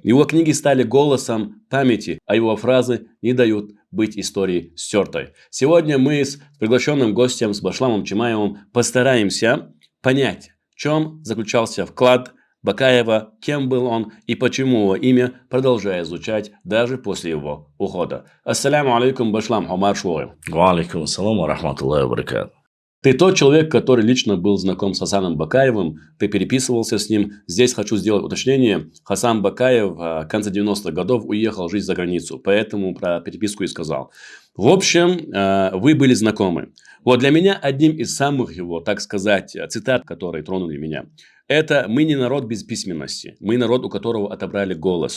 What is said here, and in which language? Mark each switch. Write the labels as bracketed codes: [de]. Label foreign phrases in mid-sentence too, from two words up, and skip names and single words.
[ru] Его книги стали голосом памяти, а его фразы не дают быть историей стертой. Сегодня мы с приглашенным гостем, с Башламом Чимаевым, постараемся понять, в чем заключался вклад Бакаева, кем был он и почему его имя продолжает звучать даже после его ухода. [ar] السلام عليكم, Башлам, Омар Шуай. وعليكم السلام ورحمة الله وبركاته. [ru] Ты тот человек, который лично был знаком с Хасаном Бакаевым, ты переписывался с ним. Здесь хочу сделать уточнение. Хасан Бакаев в конце 90-х годов уехал жить за границу, поэтому про переписку и сказал. В общем, вы были знакомы. Вот для меня одним из самых его, так сказать, цитат, которые тронули меня, это «Мы не народ без письменности, мы народ, у которого отобрали голос.